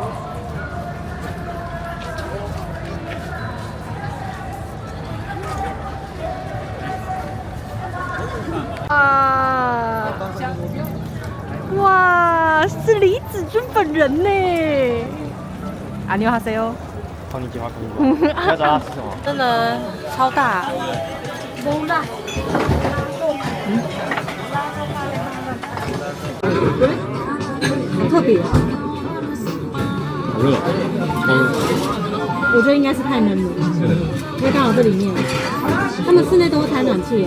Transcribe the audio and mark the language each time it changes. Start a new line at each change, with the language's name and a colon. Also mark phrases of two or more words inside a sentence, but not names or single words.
Chinese: 哇，是李子君本人呢！안녕하세요。
Japanese: こんにちは，こんにちは。
Chinese: 要找他吃什么？真的超大。超大。好特别。好热。我觉得应该是太闷了，因为刚好这里面，他们室内都会开暖气耶。